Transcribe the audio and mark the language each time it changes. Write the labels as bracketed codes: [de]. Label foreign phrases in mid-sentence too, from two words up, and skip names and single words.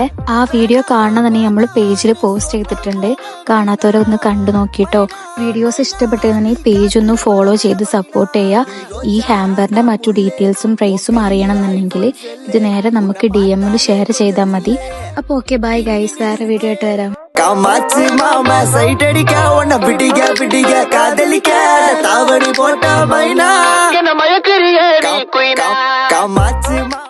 [ml] ആ വീഡിയോ കാണണമെന്നുണ്ടെങ്കിൽ നമ്മൾ പേജിൽ പോസ്റ്റ് ചെയ്തിട്ടുണ്ട്. കാണാത്തവരൊന്ന് കണ്ടു നോക്കിട്ടോ. വീഡിയോസ് ഇഷ്ടപ്പെട്ടെന്നുണ്ടെങ്കിൽ പേജ് ഒന്ന് ഫോളോ ചെയ്ത് സപ്പോർട്ട് ചെയ്യുക. ഈ ഹാമ്പറിന്റെ മറ്റു ഡീറ്റെയിൽസും പ്രൈസും അറിയണമെന്നുണ്ടെങ്കിൽ ഇത് നേരെ നമുക്ക് DM-ൽ ഷെയർ ചെയ്താൽ മതി. അപ്പൊ [en] okay, bye guys, [ml] വേറെ വീഡിയോ ആയിട്ട് വരാം. [ta] காமாச்சு மாமா சைட் அடிக்க உன்னை பிடிக்க பிடிக்க காதலிக்க தாவணி போட்ட மைனா காமாச்சு